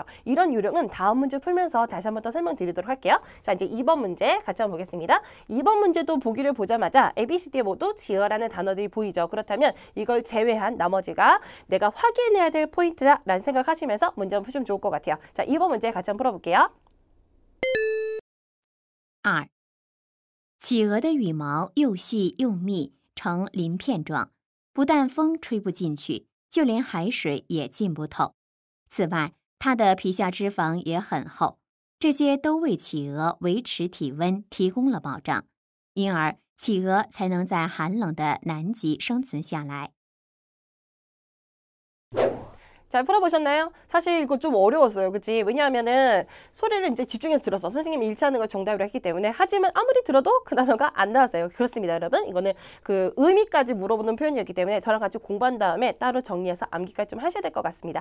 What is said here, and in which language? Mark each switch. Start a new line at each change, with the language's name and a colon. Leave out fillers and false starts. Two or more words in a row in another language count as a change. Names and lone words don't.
Korean: 이런 요령은 다음 문제 풀면서 다시 한번 더 설명드리도록 할게요. 자, 이제 2번 문제 같이 한번 보겠습니다. 2번 문제도 보기를 보자마자 ABCD에 모두 지어라는 단어들이 보이죠. 그렇다면 이걸 제외한 나머지가 내가 확인해야 될 포인트다라는 생각하시면서 문제 한번 푸시면 좋을 것 같아요. 자, 2번 문제 같이 한번 풀어볼게요. 2.
Chinese: 企鹅的羽毛又细又密，呈鳞片状，不但风吹不进去，就连海水也进不透。此外，它的皮下脂肪也很厚，这些都为企鹅维持体温提供了保障，因而企鹅才能在寒冷的南极生存下来。
Korean: 잘 풀어보셨나요? 사실 이거 좀 어려웠어요. 그치? 왜냐하면은 소리를 이제 집중해서 들었어. 선생님이 일치하는 걸 정답으로 했기 때문에. 하지만 아무리 들어도 그 단어가 안 나왔어요. 그렇습니다, 여러분. 이거는 그 의미까지 물어보는 표현이었기 때문에 저랑 같이 공부한 다음에 따로 정리해서 암기까지 좀 하셔야 될 것 같습니다.